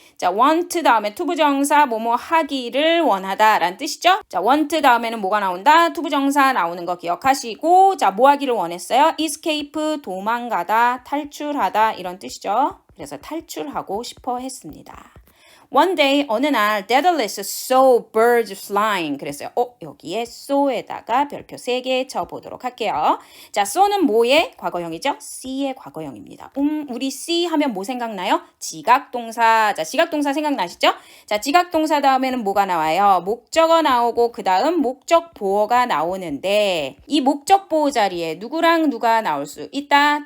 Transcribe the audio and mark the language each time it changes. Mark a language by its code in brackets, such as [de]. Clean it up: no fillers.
[ko] 자, want 다음에 투부정사 뭐뭐 하기를 원하다 라는 뜻이죠. 자, want 다음에는 뭐가 나온다? 투부정사 나오는 거 기억하시고 자, 뭐 하기를 원했어요? escape, 도망가다, 탈출하다 이런 뜻이죠. 그래서 탈출하고 싶어 했습니다. [en] One day, 어느 날, Daedalus saw birds flying. [ko] 그랬어요. 여기에 saw에다가 별표 3개 쳐보도록 할게요. 자, saw는 뭐의 과거형이죠? see의 과거형입니다. 우리 see 하면 뭐 생각나요? 지각동사. 자, 지각동사 생각나시죠? 자, 지각동사 다음에는 뭐가 나와요? 목적어 나오고 그 다음 목적보어가 나오는데 이 목적보어 자리에 누구랑 누가 나올 수 있다?